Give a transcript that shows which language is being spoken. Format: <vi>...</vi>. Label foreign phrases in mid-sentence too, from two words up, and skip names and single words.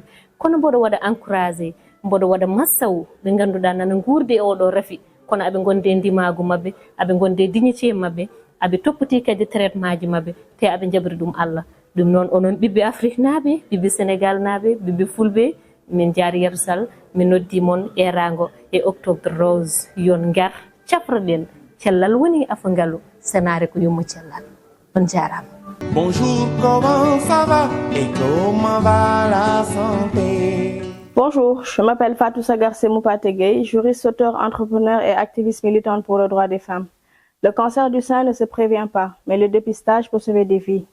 <ff>kono mboɗo waɗa encouragé mboɗo waɗa massawu ɓe ganduɗa nana guurdi e oɗo rafi kono aɓe gonde ndimagu mabɓe aɓe gonde dignité mabɓe aɓe toppati kadi traitement ji mabɓe te aɓe jabri ɗum Allah ɗum noon onon ɓiɓɓe Afrique naaɓe ɓiɓɓe Sénégal naaɓe ɓiɓɓe Fulɓe min Diarriatou Sall mi noddi mon erago e octobre rose yon gar cafroɗen cellal woni afangalu senare ko yummo cellal on jarama.</ff> <fr>Bonjour, comment ça va et comment va la santé? Bonjour, je m'appelle Fatou Sagarse Moupategei, juriste, auteur, entrepreneur et activiste militante pour le droit des femmes. Le cancer du sein ne se prévient pas, mais le dépistage peut sauver des vies.</fr>